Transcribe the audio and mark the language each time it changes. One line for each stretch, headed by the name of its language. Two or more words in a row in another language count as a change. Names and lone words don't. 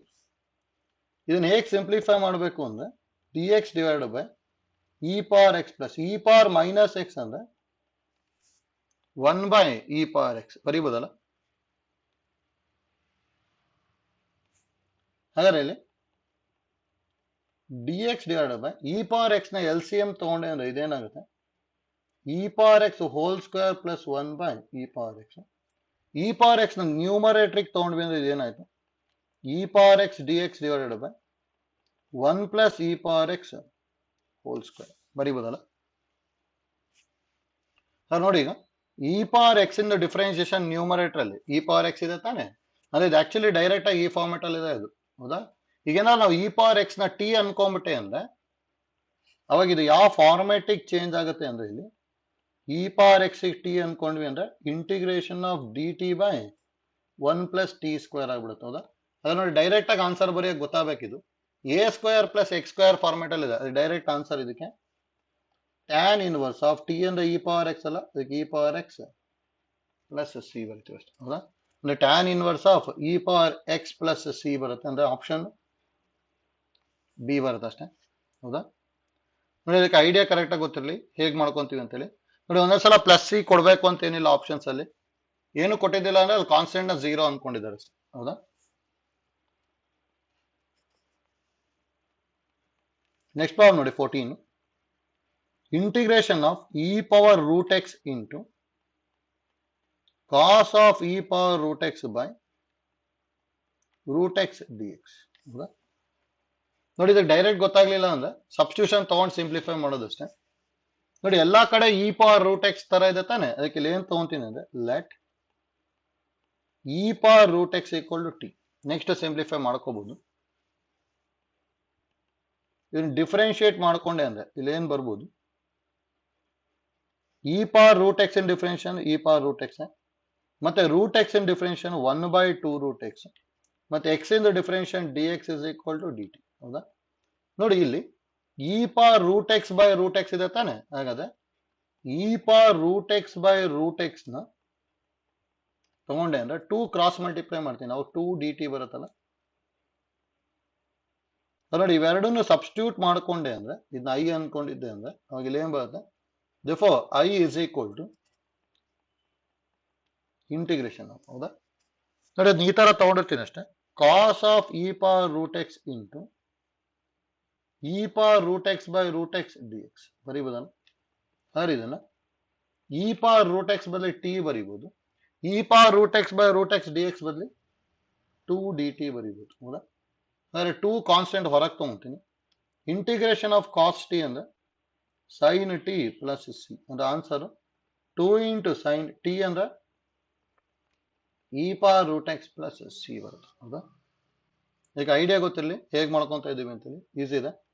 Kannada: ಇದನ್ನ ಹೇಗೆ ಸಿಂಪ್ಲಿಫೈ ಮಾಡಬೇಕು ಅಂದ್ರೆ
English: d x divided by e power x plus e power minus x
Kannada: ಅಂದ್ರೆ
English: 1 by e power x
Kannada: ಬರೀಬೋದಲ್ಲ. ಹಾಗಾದ್ರೆ ಇಲ್ಲಿ
English: dx divided by e power x
Kannada: ನ LCM ತಗೊಂಡೆ ಅಂದ್ರೆ ಇದೇನಾಗುತ್ತೆ
English: e power x whole square plus 1 by e power x. e power x
Kannada: ನ ನ್ಯೂಮರೇಟ್ರಿಗೆ ತಗೊಂಡ್ವಿ ಅಂದ್ರೆ ಇದೇನಾಯ್ತು
English: e power x dx divided by 1 plus e power x whole square
Kannada: ಬರೀಬೋದಲ್ಲ ಸರ್ ನೋಡಿ ಈಗ
English: e power x
Kannada: ಇಂದ
English: differentiation numerator
Kannada: ಅಲ್ಲಿ
English: e power x
Kannada: ಇದೆ ತಾನೆ ಅಂದ್ರೆ ಇದು ಆಕ್ಚುಲಿ ಡೈರೆಕ್ಟ್ ಆಗಿ ಈ ಫಾರ್ಮೆಟ್ ಅಲ್ಲಿ ಇದೆ ಇದು ಹೌದಾ ಈಗೇನಾದ್ರು ನಾವು
English: e power
Kannada: ಎಕ್ಸ್ ನ ಟಿ ಅನ್ಕೊಂಡ್ಬಿಟ್ಟೆ ಅಂದ್ರೆ ಅವಾಗ ಇದು ಯಾವ ಫಾರ್ಮೆಟಿಗೆ ಚೇಂಜ್ ಆಗುತ್ತೆ ಅಂದ್ರೆ ಇಲ್ಲಿ
English: e power x t
Kannada: ಅನ್ಕೊಂಡ್ವಿ ಅಂದ್ರೆ
English: integration of d t by 1 plus t
Kannada: ಸ್ಕ್ವೇರ್ ಆಗ್ಬಿಡುತ್ತೆ ಹೌದಾ ಅದ್ರ ನೋಡಿ ಡೈರೆಕ್ಟ್ ಆಗಿ ಆನ್ಸರ್ ಬರೆಯಕ್ಕೆ ಗೊತ್ತಾಗಬೇಕಿದು
English: a square plus x square format
Kannada: ಅಲ್ಲಿ ಇದೆ ಅದು
English: direct answer
Kannada: ಇದಕ್ಕೆ
English: tan inverse of t
Kannada: ಅಂದ್ರೆ
English: e power x
Kannada: ಅಲ್ಲ ಅದಕ್ಕೆ
English: e power x plus c
Kannada: ಬರುತ್ತೆ ಅಷ್ಟೇ ಹೌದಾ ಅಂದ್ರೆ
English: tan inverse of e power x plus c
Kannada: ಬರುತ್ತೆ ಅಂದ್ರೆ
English: option B
Kannada: ಬರುತ್ತೆ ಅಷ್ಟೇ ಹೌದಾ ನೋಡಿ ಅದಕ್ಕೆ
English: idea correct
Kannada: ಆಗಿ ಗೊತ್ತಿರಲಿ ಹೇಗೆ ಮಾಡ್ಕೊಂತೀವಿ ಅಂತೇಳಿ ನೋಡಿ ಒಂದೊಂದ್ಸಲ
English: plus c
Kannada: ಕೊಡ್ಬೇಕು ಅಂತ ಏನಿಲ್ಲ ಆಪ್ಷನ್ಸ್ ಅಲ್ಲಿ ಏನು ಕೊಟ್ಟಿದ್ದಿಲ್ಲ ಅಂದ್ರೆ ಅದು ಕಾನ್ಸ್ಟೆಂಟ್ ನ 0 ಅನ್ಕೊಂಡಿದ್ದಾರೆ ಅಷ್ಟೇ ಹೌದಾ
English: next problem
Kannada: ನೋಡಿ 14
English: integration of e power root x into cos of e power root x by root x dx
Kannada: ಹೌದಾ ನೋಡಿ ಇದಕ್ಕೆ ಡೈರೆಕ್ಟ್ ಗೊತ್ತಾಗ್ಲಿಲ್ಲ ಅಂದ್ರೆ ಸಬ್ಸ್ಟಿಟ್ಯೂಷನ್ ತಗೊಂಡು ಸಿಂಪ್ಲಿಫೈ ಮಾಡೋದಷ್ಟೇ ನೋಡಿ ಎಲ್ಲಾ ಕಡೆ
English: e power root x
Kannada: ತರ ಇದೆ ತಾನೆ ಅದಕ್ಕೆ ಇಲ್ಲಿ ಏನ್ ತಗೊಂತೀನಿ ಅಂದ್ರೆ ಲೆಟ್
English: e power root x equal to t next simplify
Kannada: ಮಾಡ್ಕೋಬಹುದು ಇದನ್ನ ಡಿಫರೆನ್ಶಿಯೇಟ್ ಮಾಡ್ಕೊಂಡೆ ಅಂದ್ರೆ ಇಲ್ಲಿ ಏನ್ ಬರ್ಬೋದು
English: e power root x in differentiation e power root x
Kannada: ಮತ್ತೆ
English: root x in differentiation 1 by 2 root x
Kannada: ಮತ್ತೆ
English: x in differentiation dx is equal to dt
Kannada: ಹೌದಾ ನೋಡಿ ಇಲ್ಲಿ
English: e power root x by root x
Kannada: ಇದೆ ತಾನೆ ಹಾಗಾದ್ರೆ
English: e power root x by root x
Kannada: ನ ತಗೊಂಡೆ ಅಂದ್ರೆ 2
English: cross multiply
Kannada: ಮಾಡ್ತೀನಿ ನಾವು 2 dt ಬರುತ್ತಲ್ಲ ನೋಡಿ ಇವೆರಡನ್ನು ಸಬ್ಸ್ಟಿಟ್ಯೂಟ್ ಮಾಡ್ಕೊಂಡೆ ಅಂದ್ರೆ ಇದನ್ನ ಐ ಅನ್ಕೊಂಡಿದ್ದೆ ಅಂದ್ರೆ ಅವಾಗ ಇಲ್ಲಿ ಏನ್ ಬರುತ್ತೆ
English: therefore I is equal to integration of
Kannada: ಹೌದಾ ನೋಡಿ ಅದನ್ನ ಈ ತರ ತಗೊಂಡಿರ್ತೀನಿ ಅಷ್ಟೇ
English: cos of e power root x into e power root x by root x dx
Kannada: ಬರೀಬೋದಲ್ಲ ಸರ್ ಇದನ್ನ
English: e power root x
Kannada: ಬದಲಿ t ಬರೀಬಹುದು
English: e power root x by root x dx
Kannada: ಬದಲಿ 2 dt ಬರೀಬಹುದು ಹೌದಾ ಅಂದ್ರೆ 2 ಕಾನ್ಸ್ಟೆಂಟ್ ಹೊರಗೆ ತಗೊಂತೀನಿ
English: integration of cos t
Kannada: ಅಂದ್ರೆ
English: sin t plus c
Kannada: ಅಂದ್ರೆ
English: answer 2 into sin t
Kannada: ಅಂದ್ರೆ
English: e power root x plus c
Kannada: ಬರುತ್ತೆ ಹೌದಾ ಈಗ ಐಡಿಯಾ ಗೊತ್ತಿರಲಿ ಹೇಗೆ ಮಾಡ್ಕೊಂತ ಇದೀವಿ ಅಂತೇಳಿ ಈಸಿ ಇದೆ